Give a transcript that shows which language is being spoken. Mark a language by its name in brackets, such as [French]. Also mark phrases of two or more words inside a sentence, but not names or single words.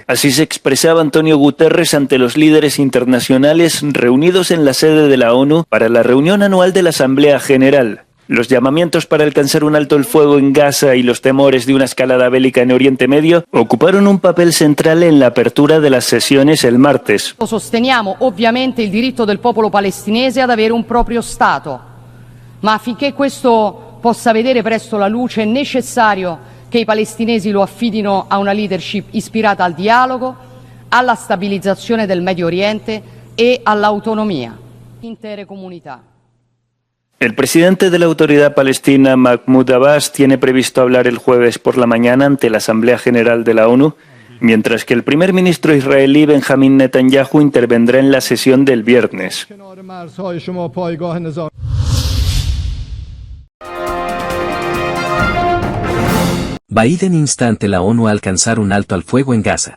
[Spanish] Así se expresaba Antonio Guterres ante los líderes internacionales reunidos en la sede de la ONU para la reunión anual de la Asamblea General. Los llamamientos para alcanzar un alto el fuego en Gaza y los temores de una escalada bélica en Oriente Medio ocuparon un papel central en la apertura de las sesiones el martes. [Italian] Sosteniamo ovviamente il diritto del popolo palestinese ad avere un proprio Stato, ma affinché questo possa vedere presto la luce è necessario che i palestinesi lo affidino a una leadership ispirata al dialogo, alla stabilizzazione del Medio Oriente e all'autonomia intere comunità. [Spanish] El presidente de la Autoridad Palestina, Mahmoud Abbas, tiene previsto hablar el jueves por la mañana ante la Asamblea General de la ONU, mientras que el primer ministro israelí Benjamin Netanyahu intervendrá en la sesión del viernes. Biden insta ante la ONU a alcanzar un alto al fuego en Gaza.